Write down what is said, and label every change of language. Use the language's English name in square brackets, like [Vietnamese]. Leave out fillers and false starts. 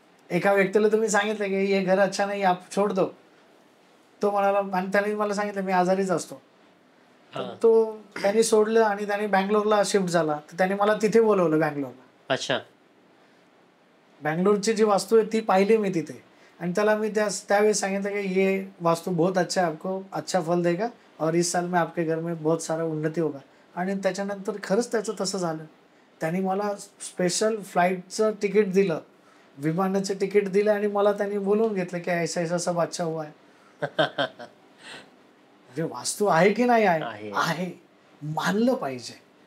[Marathi] एका व्यक्तीला तुम्ही सांगितलं की हे घर अच्छा नाही, [Hindi] आप छोड दो. [Marathi] तो म्हणाला, आणि त्याने मला सांगितलं मी आजारीच असतो, तो त्यांनी सोडलं आणि त्याने बँगलोरला शिफ्ट झाला. तर त्याने मला तिथे बोलवलं बँगलोरला. [Hindi] अच्छा. [Marathi] बँगलोरची जी वास्तू आहे ती पाहिली मी तिथे. आणि त्याला मी त्यावेळेस सांगितलं की [Hindi] ये वास्तू बहुत अच्छा है, आपको अच्छा फल देगा और इस साल में आपके घर में बहुत सारा उन्नति होगा. [Marathi] आणि त्याच्यानंतर खरंच त्याचं तसं झालं. त्यांनी मला स्पेशल फ्लाईटचं तिकीट दिलं, विमानाचं तिकीट दिलं आणि मला त्यांनी बोलवून घेतलं की [Hindi] ऐसा ऐसा सब अच्छा हुआ है. [Marathi] म्हणजे वास्तू आहे की नाही आहे, मानलं पाहिजे.